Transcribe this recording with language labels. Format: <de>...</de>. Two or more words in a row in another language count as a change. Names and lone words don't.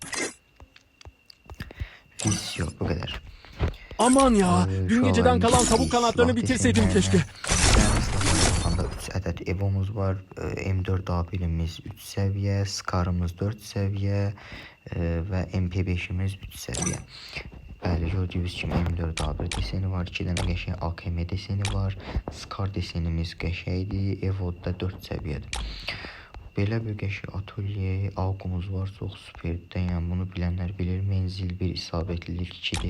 <tr>Video bu kadar. Aman ya, dün geceden kalan tavuk kanatlarını bitirseydim keşke. 3 adet Evo'muz var. M4 A1'imiz 3 seviye, Scar'ımız 4 seviye ve MP5'imiz 3 seviye.</tr> <az>Bəli, gördüyünüz kimi M4 A1 deseni var, 2 dənə qəşəng AKM deseni var, Scar desenimiz qəşəkdir, Evo'da 4 səviyyədir. Belə bir qəşəng atölye alqımız var, çox superdir. Yəni bunu bilənlər bilir, menzil 1, isabətlilik 2'dir.</az>